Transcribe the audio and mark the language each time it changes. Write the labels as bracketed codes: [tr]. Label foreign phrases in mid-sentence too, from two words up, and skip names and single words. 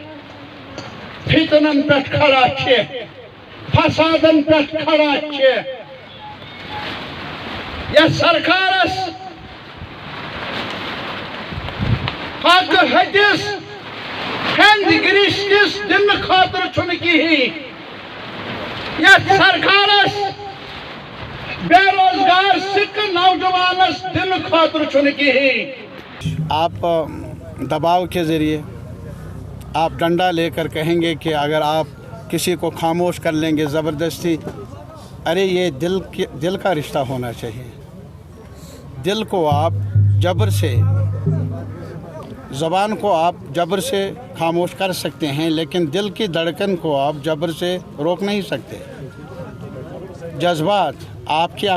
[ks] فتنن پٮ۪ٹھ کھڑا چھِ فسادن پٮ۪ٹھ کھڑا چھِ یۄس سرکارس حق حدیث ہند گرشتس دن خاطر چھُنہٕ کِہیٖنۍ یتھ سرکارس بے روزگار سکھ نوجوانس دن خاطر چھُنہٕ کِہیٖنۍ [ur] آپ دباؤ کے ذریعے آپ ڈنڈا لے کر کہیں گے کہ اگر آپ کسی کو خاموش کر لیں گے زبردستی ارے یہ دل کا رشتہ ہونا چاہیے دل کو آپ جبر سے زبان کو آپ جبر سے خاموش کر سکتے ہیں لیکن دل کی دھڑکن کو آپ جبر سے روک نہیں سکتے جذبات آپ کی